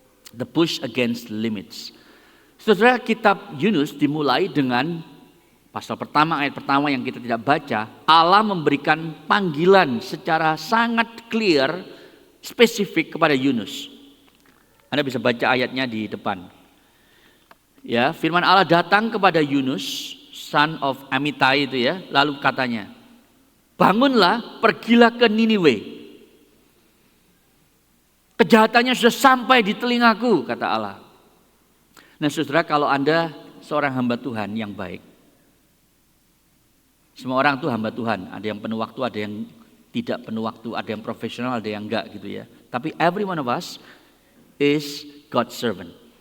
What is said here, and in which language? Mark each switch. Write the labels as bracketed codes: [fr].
[en] The push against limits. [id] Saudara, kitab Yunus dimulai dengan pasal pertama, ayat pertama yang kita tidak baca. Allah memberikan panggilan secara sangat clear, spesifik kepada Yunus. Anda bisa baca ayatnya di depan. Ya, firman Allah datang kepada Yunus, son of Amittai itu ya, lalu katanya, bangunlah, pergilah ke Niniwe. Kejahatannya sudah sampai di telingaku, kata Allah. Nah saudara, kalau Anda seorang hamba Tuhan yang baik, semua orang itu hamba Tuhan, ada yang penuh waktu, ada yang tidak penuh waktu, ada yang profesional, ada yang enggak gitu ya. Tapi [en] every one of us is God's servant.